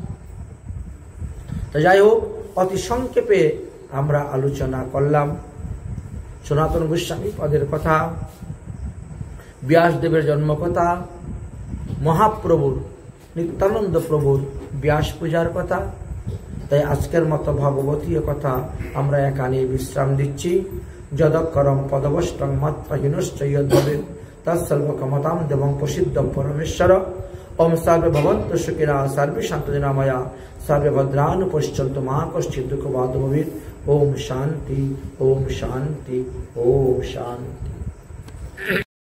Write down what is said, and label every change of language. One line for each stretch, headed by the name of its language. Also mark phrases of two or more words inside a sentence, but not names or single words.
Bangla: তো যাই হোক, অতি সংক্ষেপে আমরা আলোচনা করলাম সনাতন গোস্বামী পদের কথা, ব্যাসদেবের জন্মকথা, মহাপ্রভুর নিত্যানন্দ প্রভুর ব্যাস পূজার কথা। তাই আজকের মতো ভগবতীয় কথা আমরা এখানে বিশ্রাম দিচ্ছি।
Sanskrit: যদক্ষরম পদবষ্টং মাত্রাহীনশ্চ যদ্ভবেৎ তৎসর্বক্ষমতাং দেবং প্রসিদ্ধং পরমেশ্বর। ওম সর্বে ভবন্তু সুখিনঃ সর্বে সন্তু নিরাময়া সর্বে ভদ্রাণি পশ্যন্তু মা কশ্চিৎ দুঃখভাগ্ ভবেৎ। ওম শান্তি, ওম শান্তি, ওম শান্তি।